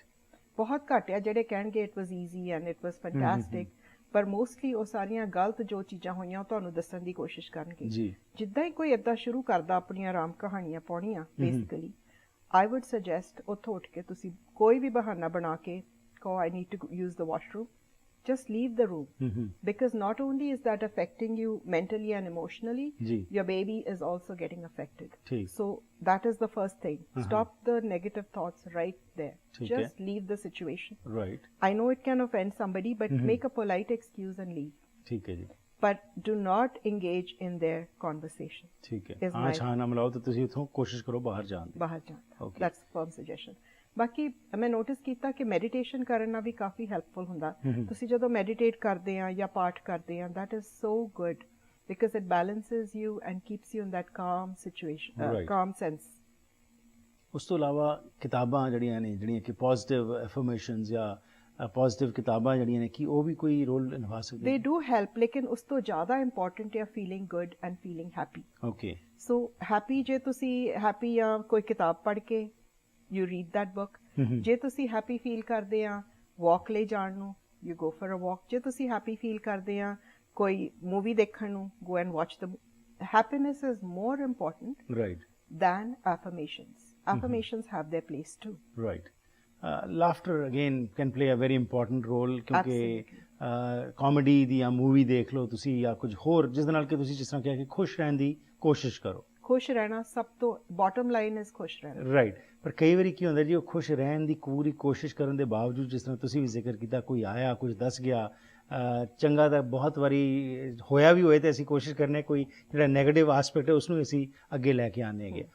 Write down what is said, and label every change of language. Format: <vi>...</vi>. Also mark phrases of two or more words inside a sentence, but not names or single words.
<pa>ਬਹੁਤ ਘੱਟ ਆ ਜਿਹੜੇ ਕਹਿਣਗੇ</pa> <en>it was easy and it was fantastic,</en> <pa>ਪਰ ਮੋਸਟਲੀ ਉਹ ਸਾਰੀਆਂ ਗਲਤ ਜੋ ਚੀਜ਼ਾਂ ਹੋਈਆਂ ਉਹ ਤੁਹਾਨੂੰ ਦੱਸਣ ਦੀ ਕੋਸ਼ਿਸ਼ ਕਰਨਗੇ. ਜੀ. ਜਿੱਦਾਂ ਹੀ ਕੋਈ ਏਦਾਂ ਸ਼ੁਰੂ ਕਰਦਾ ਆਪਣੀਆਂ ਆਰਾਮ ਕਹਾਣੀਆਂ ਪਾਉਣੀਆਂ,</pa> <en>basically I would suggest</en> <pa>ਉੱਥੋਂ ਉੱਠ ਕੇ ਤੁਸੀਂ ਕੋਈ ਵੀ ਬਹਾਨਾ ਬਣਾ ਕੇ ਕਹੋ</pa> <en>I need to use the washroom, just leave the room. Because not only is that affecting you mentally and emotionally, your baby is also getting affected. So that is the first thing. Stop the negative thoughts right there. Just leave the situation. Right. I know it can offend somebody, but make a polite excuse and leave.</en> <pa>ਠੀਕ ਹੈ ਜੀ.</pa> <en>But do not engage in their conversation.</en> <pa>ਠੀਕ ਹੈ. ਹਾਂ ਛਾਂ ਨਾ ਮਿਲਾਓ ਤੇ ਤੁਸੀਂ ਉੱਥੋਂ ਕੋਸ਼ਿਸ਼ ਕਰੋ ਬਾਹਰ ਜਾਣ ਦੀ. ਬਾਹਰ ਜਾਣ ਦਾ.</pa> <en>That's a firm suggestion.</en> <pa>ਬਾਕੀ ਮੈਂ ਨੋਟਿਸ ਕੀਤਾ ਕਿ ਮੈਡੀਟੇਸ਼ਨ ਕਰਨ ਨਾਲ ਵੀ ਕਾਫੀ ਹੈਲਪਫੁਲ ਹੁੰਦਾ. ਤੁਸੀਂ ਜਦੋਂ ਮੈਡੀਟੇਟ ਕਰਦੇ ਆ ਜਾਂ ਪਾਠ ਕਰਦੇ ਆ,</pa> <en>that is so good because it balances you and keeps you in that calm situation, calm sense.</en> <pa>ਉਸ ਤੋਂ ਇਲਾਵਾ ਕਿਤਾਬਾਂ ਜਿਹੜੀਆਂ ਨੇ, ਜਿਹੜੀਆਂ ਕਿ</pa> <en>positive affirmations</en> <pa>ਜਾਂ ਪੋਜ਼ਿਟਿਵ ਕਿਤਾਬਾਂ ਜਿਹੜੀਆਂ ਨੇ, ਕੀ ਉਹ ਵੀ ਕੋਈ ਰੋਲ ਨਿਭਾ ਸਕਦੀਆਂ?</pa> <en>They do help,</en> <pa>ਲੇਕਿਨ ਉਸ ਤੋਂ ਜ਼ਿਆਦਾ ਇੰਪੋਰਟੈਂਟ ਹੈ</pa> <en>feeling good and feeling happy. Okay. So happy,</en> <pa>ਜੇ ਤੁਸੀਂ happy ਆ ਕੋਈ ਕਿਤਾਬ ਪੜ੍ਹ ਕੇ</pa> <en>you read that book.</en> <pa>ਜੇ ਤੁਸੀਂ</pa> <en>happy feel</en> <pa>ਕਰਦੇ ਆ walk ਲਈ ਜਾਣ ਨੂੰ,</pa> <en>you go for a walk.</en> <pa>ਜੇ ਤੁਸੀਂ</pa> <en>happy feel</en> <pa>ਕਰਦੇ ਆ ਕੋਈ movie ਦੇਖਣ ਨੂੰ,</pa> <en>go and watch the happiness is more important than affirmations. Affirmations have their place too. Right. Laughter again can play a very important role,</en> <pa>ਕਿਉਂਕਿ ਕਾਮੇਡੀ ਦੀ ਜਾਂ ਮੂਵੀ ਦੇਖ ਲਓ ਤੁਸੀਂ, ਜਾਂ ਕੁਝ ਹੋਰ ਜਿਸ ਦੇ ਨਾਲ ਕਿ ਤੁਸੀਂ ਜਿਸ ਤਰ੍ਹਾਂ ਕਿਹਾ ਕਿ ਖੁਸ਼ ਰਹਿਣ ਦੀ ਕੋਸ਼ਿਸ਼ ਕਰੋ. ਖੁਸ਼ ਰਹਿਣਾ ਸਭ ਤੋਂ</pa> <en>bottom line is</en> <pa>ਖੁਸ਼ ਰਹਿਣਾ. ਰਾਈਟ. ਪਰ ਕਈ ਵਾਰੀ ਕੀ ਹੁੰਦਾ ਜੀ, ਉਹ ਖੁਸ਼ ਰਹਿਣ ਦੀ ਪੂਰੀ ਕੋਸ਼ਿਸ਼ ਕਰਨ ਦੇ ਬਾਵਜੂਦ, ਜਿਸ ਤਰ੍ਹਾਂ ਤੁਸੀਂ ਵੀ ਜ਼ਿਕਰ ਕੀਤਾ, ਕੋਈ ਆਇਆ ਕੁਝ ਦੱਸ ਗਿਆ, ਚੰਗਾ ਤਾਂ ਬਹੁਤ ਵਾਰੀ ਹੋਇਆ ਵੀ ਹੋਏ, ਤੇ ਅਸੀਂ ਕੋਸ਼ਿਸ਼ ਕਰਨੇ ਕੋਈ ਜਿਹੜਾ ਨੈਗੇਟਿਵ ਆਸਪੈਕਟ ਹੈ ਉਸ ਨੂੰ ਅਸੀਂ ਅੱਗੇ ਲੈ ਕੇ ਆਉਂਦੇ ਹੈਗੇ.</pa>